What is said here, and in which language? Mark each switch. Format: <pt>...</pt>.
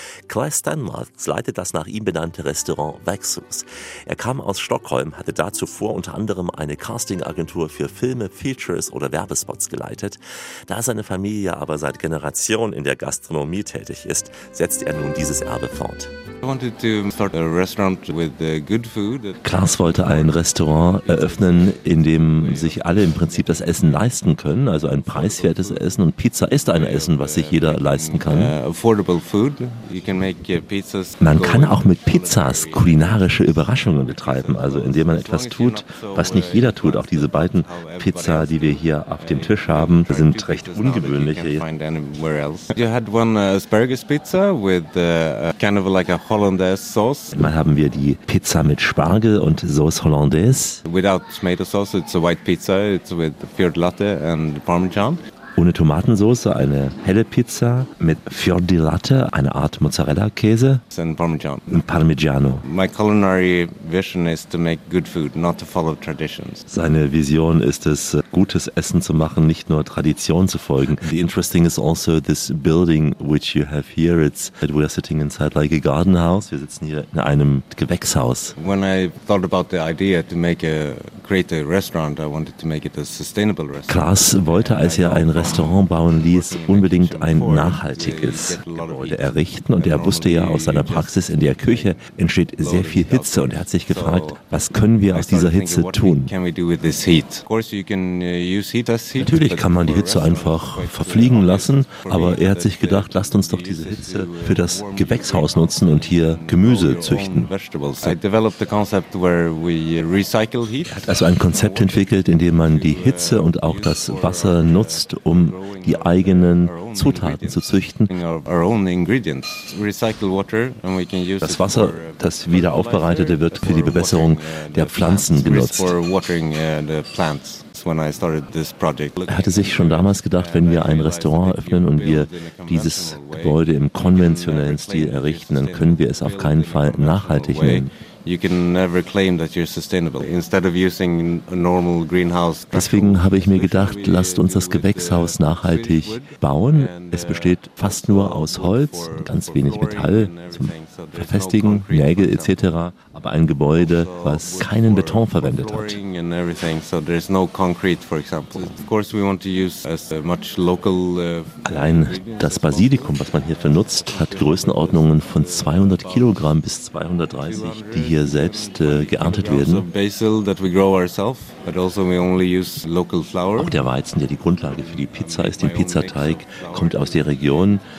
<de>Clay Stenmarks leitet das nach ihm benannte Restaurant Växhus. Er kam aus Stockholm, hatte da zuvor unter anderem eine Casting-Agentur für Filme, Features oder Werbespots geleitet. Da seine Familie aber seit Generationen in der Gastronomie tätig ist, setzt er nun dieses Erbe fort.</de> <en>I wanted to start a restaurant with good food.</en> <de>Klaas wollte ein Restaurant eröffnen, in dem sich alle im Prinzip das Essen leisten können, also ein preiswertes Essen. Und Pizza ist ein Essen, was sich jeder leisten kann.</de> <en>Affordable food. You can make pizzas.</en> <de>Man kann auch mit Pizzas kulinarische Überraschungen betreiben, also indem man etwas tut, was nicht jeder tut. Auch diese beiden Pizza, die wir hier auf dem Tisch haben, sind recht ungewöhnlich.</de> <en>You had one asparagus pizza with kind of like a Hollandaise Sauce.</en> <de>Dann haben wir die Pizza mit Spargel und Sauce Hollandaise.</de> <en>Without tomato sauce, it's a white pizza. It's with Fiordilatte and Parmesan.</en> <de>Ohne Tomatensauce, eine helle Pizza mit Fiordilatte, eine Art Mozzarella-Käse.</de> <en>And Parmesan.</en> <de>Und Parmigiano.</de> <en>My culinary vision is to make good food, not to follow traditions.</en> <de>Seine Vision ist es, gutes Essen zu machen, nicht nur Tradition zu folgen.</de> <en>The interesting is also this building which you have here. It's that we are sitting inside like a garden house.</en> <de>Wir sitzen hier in einem Gewächshaus.</de> <en>When I thought about the idea to create a restaurant, I wanted to make it a sustainable restaurant.</en> <de>Klaas wollte, als er ein Restaurant bauen ließ, unbedingt ein nachhaltiges Gebäude errichten. Und er wusste ja aus seiner Praxis, in der Küche entsteht sehr viel Hitze. Und er hat sich gefragt, was können wir aus dieser Hitze tun? Natürlich kann man die Hitze einfach verfliegen lassen, aber er hat sich gedacht, lasst uns doch diese Hitze für das Gewächshaus nutzen und hier Gemüse züchten. Er hat also ein Konzept entwickelt, in dem man die Hitze und auch das Wasser nutzt, um die eigenen Zutaten zu züchten. Das Wasser, das wieder aufbereitete, wird für die Bewässerung der Pflanzen genutzt. Er hatte sich schon damals gedacht, wenn wir ein Restaurant öffnen und wir dieses Gebäude im konventionellen Stil errichten, dann können wir es auf keinen Fall nachhaltig nennen.</de> <en>You can never claim that you're sustainable. Instead of using a normal greenhouse.</en> <de>Deswegen habe ich mir gedacht, lasst uns das Gewächshaus nachhaltig bauen. Es besteht fast nur aus Holz, ganz wenig Metall zum Verfestigen, Nägel etc. Aber ein Gebäude, was keinen Beton verwendet hat.</de> <en>So there's no concrete, for example. Of course, we want to use as much local.</en> <de>Allein das Basilikum, was man hier vernutzt, hat Größenordnungen von 200 Kilogramm bis 230, die hier selbst geerntet werden. Auch der Weizen, der die Grundlage für die Pizza ist, den Pizzateig, kommt aus der Region.</de>